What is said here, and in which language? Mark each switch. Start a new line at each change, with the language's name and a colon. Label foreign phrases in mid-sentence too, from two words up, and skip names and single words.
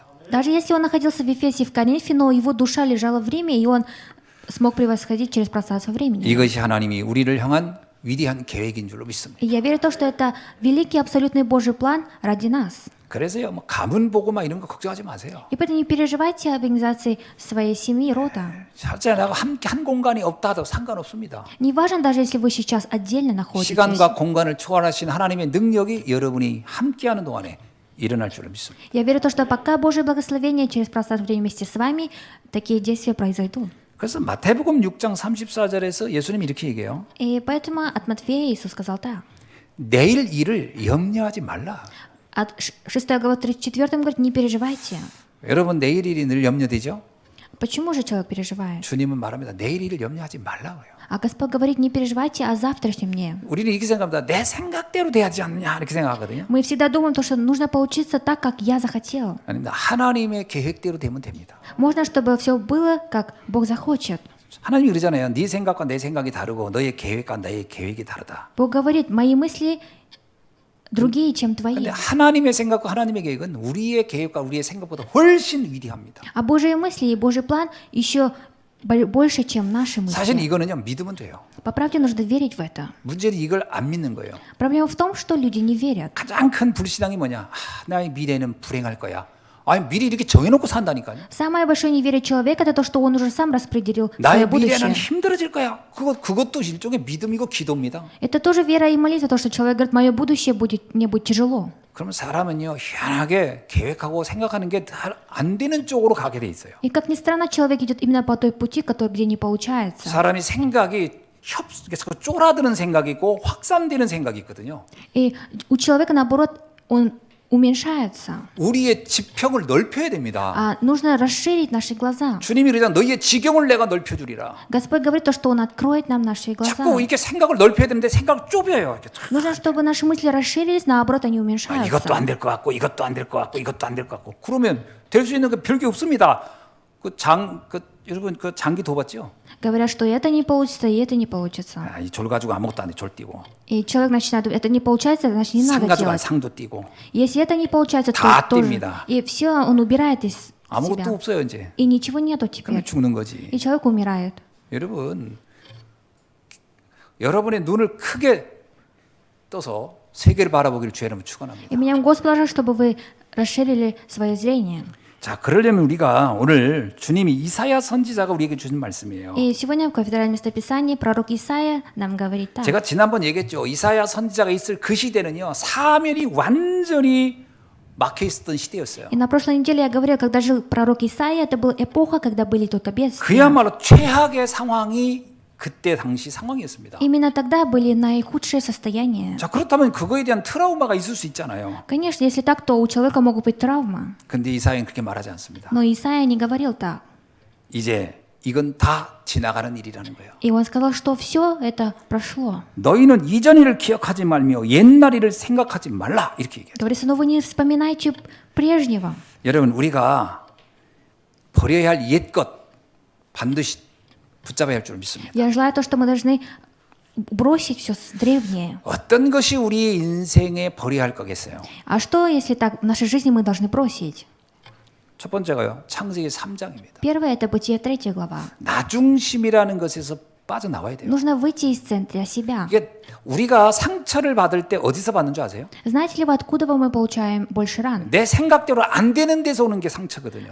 Russian: Даже если он находился в Ефесе, в Коринфе, но его душа лежала в Риме, и он смог превосходить через пространство времени.
Korean: 이것이 하나님이 우리를 향한 위대한 계획인 줄로 믿습니다.
Russian: И я верю в то, что это великий абсолютный Божий план ради нас.
Korean: 그래서요, 뭐 가문 복음화 이런 거 걱정하지 마세요.
Russian: И поэтому не переживайте об организации своей семьи, рода.
Korean: 실제 내가 함께 한 공간이 없다 하도 상관없습니다.
Russian: Не важно, даже если вы сейчас отдельно находитесь.
Korean: 시간과 공간을 초월하신 하나님의 능력이 여러분이 함께하는 동안에 일어날 줄로 믿습니다.
Russian: Я верю в то, что пока Божье благословение через пространство времени вместе с вами, такие действия произойдут.
Korean: 그래서 마태복음 6장 34절에서 예수님이 이렇게 얘기해요.
Russian: И поэтому от Матфея Иисус сказал так.
Korean: 내일 일을 염려하지 말라.
Russian: От 6 глава 34 говорит, не переживайте.
Korean: 여러분 내일 일이 늘 염려되죠?
Russian: Почему же человек переживает?
Korean: 주님은 말합니다. 내일 일을 염려하지 말라고요.
Russian: А Господь говорит, не переживайте о завтрашнем дне.
Korean: 우리는 이렇게 생각합니다. 내 생각대로 돼야지 않냐 이렇게 생각하거든요.
Russian: Мы всегда думаем, что нужно получиться так, как я захотел.
Korean: 아닙니다. 하나님의 계획대로 되면 됩니다.
Russian: Можно, чтобы все было, как Бог захочет.
Korean: 하나님이 그러잖아요. 네 생각과 내 생각이 다르고 너의 계획과 나의 계획이 다르다.
Russian: Бог говорит, мои мысли другие, чем твои.
Korean: 근데 하나님의 생각과 하나님의 계획은 우리의 계획과 우리의 생각보다 훨씬 위대합니다.
Russian: А Божьи мысли и Божий план еще больше, чем наши
Korean: 사실
Russian: мысли.
Korean: 이거는요 믿으면 돼요.
Russian: По правде нужно верить в это.
Korean: 문제는 이걸 안 믿는 거예요.
Russian: Проблема в том, что люди не верят.
Korean: 가장 큰 불신앙이 뭐냐? 나의 미래는 불행할 거야. 아니 미리 이렇게 정해놓고 산다니까요.
Russian: Самое большое неверие человека – это то, что он уже сам распределил
Korean: 나의
Russian: свое
Korean: 미래는
Russian: будущее.
Korean: 힘들어질 거야. 그것도 일종의 믿음이고 기도입니다.
Russian: Это тоже вера и молитва, то, что человек говорит, мое будущее мне будет тяжело.
Korean: 그러면 사람은요 희한하게 계획하고 생각하는 게 안 되는 쪽으로 가게 돼 있어요.
Russian: И как ни странно, человек идет именно по той пути, где не получается.
Korean: 사람이 생각이 쪼라드는 생각이 있고 확산되는 생각이 있거든요.
Russian: И у человека, наоборот, он уменьшается.
Korean: 우리의 지평을 넓혀야 됩니다.
Russian: А нужно расширить наши глаза.
Korean: 주님이 그러잖아. 너희의 지경을 내가 넓혀주리라.
Russian: Господь говорит то, что Он откроет нам наши глаза.
Korean: 자꾸 이렇게 생각을 넓혀야 되는데 생각을 좁혀요. 이렇게.
Russian: Нужно, чтобы наши мысли расширились, наоборот, они 아, уменьшаются.
Korean: 이것도 안 될 것 같고 이것도 안 될 것 같고 이것도 안 될 것 같고 그러면 될 수 있는 게 별게 없습니다. 여러분 그 장기 둬봤죠?
Russian: Говорят, что это не получится, и это не получится.
Korean: 아, 이 졸 가지고 아무것도 안 돼. 졸 뛰고
Russian: И человек начинает, это не получается, значит, не
Korean: 상
Russian: надо
Korean: 가지고
Russian: делать.
Korean: 상도 뛰고
Russian: Если это не получается,
Korean: 다
Russian: то тоже.
Korean: 띱니다.
Russian: И все он убирает из
Korean: 아무것도
Russian: себя.
Korean: 없어요 이제.
Russian: И ничего нету
Korean: 그러면
Russian: теперь.
Korean: 죽는 거지.
Russian: И человек умирает.
Korean: 여러분, 여러분의 눈을 크게 떠서 세계를 바라보기를 주의 이름으로 축원합니다.
Russian: И меня Господь положил, чтобы вы расширили свое зрение.
Korean: 자, 그러려면 우리가 오늘 주님이 이사야 선지자가 우리에게 주신 말씀이에요.
Russian: И сегодня в кафедральном местописании пророк Исаия нам говорит так.
Korean: 제가 지난번 얘기했죠. 이사야 선지자가 있을 그 시대는요, 사면이 완전히 막혀 있었던 시대였어요.
Russian: И на прошлой неделе я говорил, когда жил пророк Исаия, это была эпоха, когда были только бедствия.
Korean: 그야말로 최악의 상황이 그때 당시 상황이었습니다.
Russian: Именно тогда были наихудшие состояния.
Korean: 자, 그렇다면 그거에 대한 트라우마가 있을 수 있잖아요.
Russian: Конечно, если так, то у человека могут быть травмы.
Korean: 근데 이사야는 그렇게 말하지 않습니다.
Russian: Но Исаия не говорил так.
Korean: 이제 이건 다 지나가는 일이라는 거예요.
Russian: И он сказал, что все это прошло.
Korean: 너희는 이전 일을 기억하지 말며 옛날 일을 생각하지 말라 이렇게 얘기해요.
Russian: Говорится, но вы не вспоминайте прежнего.
Korean: 여러분, 우리가 버려야 할 옛것 반드시 붙잡아야 할 줄 믿습니다.
Russian: Я желаю то, что мы должны бросить все древнее.
Korean: 어떤 것이 우리 인생에 버려야 할 거겠어요?
Russian: А что, если так в нашей жизни мы должны бросить?
Korean: 첫 번째가요, 창세기 3장입니다.
Russian: Первое – это Бытие 3 глава.
Korean: 나중심이라는 것에서 빠져나와야 돼요.
Russian: Нужно выйти из центра себя.
Korean: 이게 우리가 상처를 받을 때 어디서 받는 줄 아세요?
Russian: Знаете ли вы, откуда мы получаем больше ран?
Korean: 내 생각대로 안 되는 데서 오는 게 상처거든요.